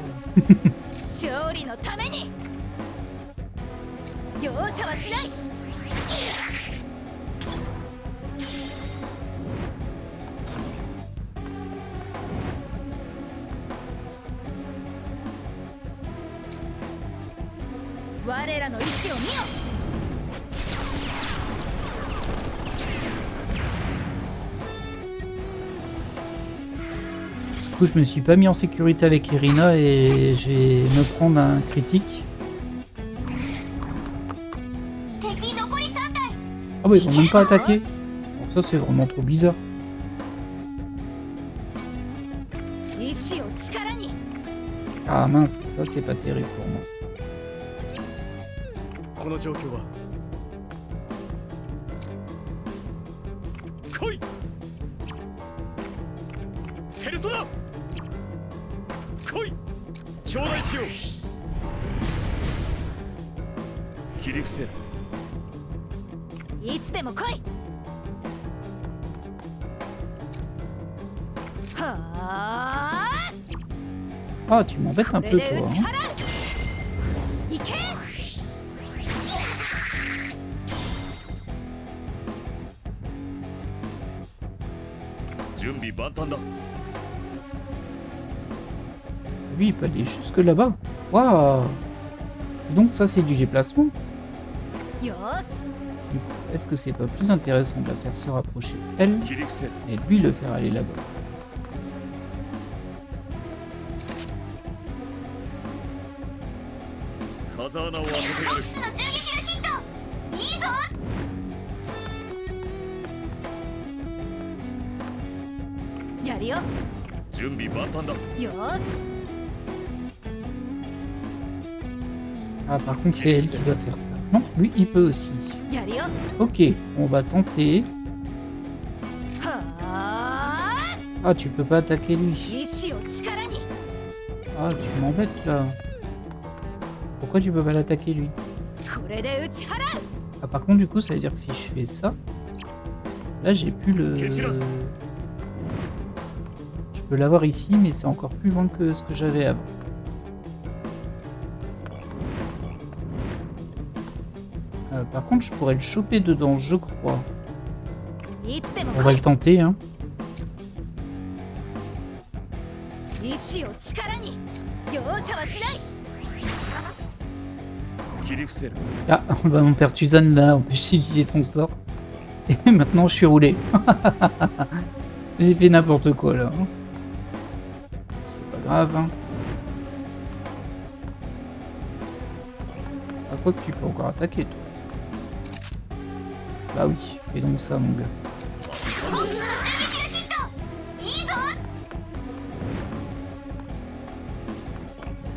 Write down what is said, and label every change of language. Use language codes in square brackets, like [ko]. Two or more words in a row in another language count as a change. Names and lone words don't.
[ja] 勝利のために容赦はしない。我らの意志を見よ。 [fr] Du coup, je me suis pas mis en sécurité avec Irina et je vais me prendre un critique. Ah ouais, ils ont même pas attaqué. Donc ça, c'est vraiment trop bizarre. Ah mince, ça c'est pas terrible pour moi. [ja] この状況は来い。ペルソナ来い。頂戴しよう。切り伏せる。いつでも来い。はあ。 [fr] Ah, tu m'embêtes un peu, toi. Hein. [ja] いけ。準備万端だ。 [fr] Lui, il peut aller jusque là-bas. Waouh! Donc ça, c'est du déplacement. [ja] よし。 [fr] Du coup, est-ce que c'est pas plus intéressant de la faire se rapprocher elle [ja] 切り伏せる。 [fr] et lui le faire aller là-bas? [ja] 風穴を開けてやる。やるよ。準備万端だ。よし。 [fr] Ah, par contre, c'est elle qui doit faire ça. Non, lui, il peut aussi. [ja] やるよ。 [fr] Ok, on va tenter. はあ。 Ah, tu peux pas attaquer lui. [ja] 意志を力に。 [fr] Ah, tu m'embêtes là. Pourquoi tu peux pas l'attaquer lui? [ja] これで打ち払う。 [fr] Ah, par contre, du coup, ça veut dire que si je fais ça, là, j'ai plus le... Je peux l'avoir ici, mais c'est encore plus loin que ce que j'avais avant. Par contre, je pourrais le choper dedans, je crois. [ja] いつでも [fr] On va [ja] 来 [fr] le tenter, hein. [ja] い。意志を力に。容赦はしない。切り伏せる。 [fr] Ah, bah, mon père Tuzan l'a empêché d'utiliser son sort. Et maintenant, je suis roulé. J'ai fait n'importe quoi, là. C'est pas grave, hein. À quoi que tu peux encore attaquer, toi? Bah oui, fais donc ça, mon gars. [ja] よ